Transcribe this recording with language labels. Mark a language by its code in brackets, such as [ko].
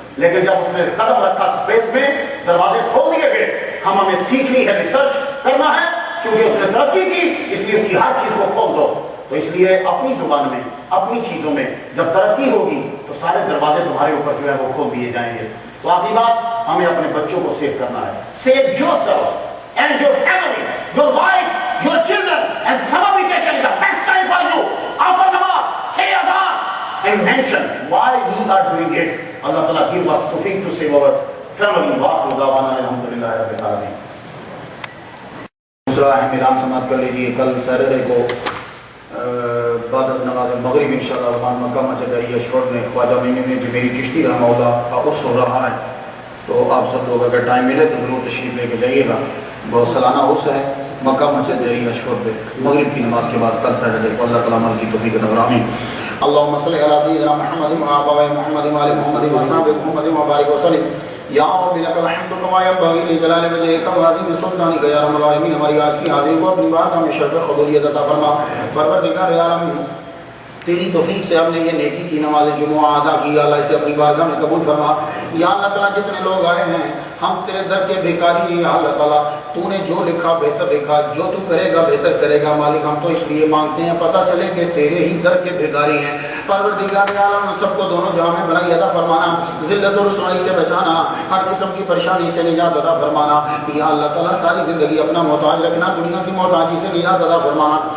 [ur] لیکن جب اس نے قدم رکھا اسپیس میں, دروازے کھول دیے گئے. ہمیں سیکھنی ہے, ریسرچ کرنا ہے, چونکہ اس نے ترقی کی اس لیے اس کی ہر چیز کو کھول دو. تو اس لیے اپنی زبان میں, اپنی چیزوں میں جب ترقی ہوگی تو سارے دروازے تمہارے اوپر جو ہے وہ کھول دیے جائیں گے. تو آخری بات, ہمیں اپنے بچوں کو سیو کرنا ہے. [en] Save yourself and your family, your wife, your children, and summer vacation is the best time for you. After namaz, say adhan and mention why we are doing it. Allah Ta'ala give us tawfiq to save our family. [ar] Wa akhiru da'wana alhamdulillahi rabbil alamin. [ur] دوسرا اہم اعلان سماعت کر لیجیے. کل Saturday کو بعد از نماز مغرب انشاءاللہ رحمان مکہ مسجد دریا اشفورڈ میں خواجہ مینی میں جمیری چشتی رحمہ اللہ کا عرس ہو رہا ہے. تو آپ سب لوگ اگر ٹائم ملے تو ضرور تشریف لے کے جائیے گا. بہت سالانہ عرس ہے مکہ مسجد دریا اشفورڈ میں مغرب کی نماز کے بعد کل سیٹرڈے کو. اللہ تعالیٰ عمل کی توفیق عطا فرمائے. [ar] اللهم صل على سيدنا محمد وعلى آل محمد وعلى محمد وصحبه محمد وبارك وسلم. یا رب لك الحمد كما ينبغي لجلال وجهك وعظيم سلطانك یا رب العالمین. [ur] ہماری آج کی حاضری کو اپنی بات ہمیں شرف قبولیت عطا فرما. پروردگار یا رب تیری توفیق سے ہم نے یہ نیکی کی نماز جمعہ ادا کی, اللہ اسے اپنی بارگاہ میں قبول فرما. یا اللہ تعالیٰ جتنے لوگ آئے ہیں ہم تیرے در کے بھیکاری ہیں یا اللہ تعالیٰ، تو نے جو لکھا بہتر لکھا، جو تو کرے گا بہتر کرے گا مالک، ہم تو اس لیے مانگتے ہیں پتہ چلے کہ تیرے ہی در کے بھیکاری ہیں۔ پروردگار عالم سب کو دونوں جہاں میں بھلائی عطا فرمانا، ذلت و رسوائی سے بچانا، ہر قسم کی پریشانی سے نجات عطا فرمانا یا اللہ تعالیٰ، ساری زندگی اپنا محتاج رکھنا، دنیا کی محتاجی سے نجات عطا فرمانا۔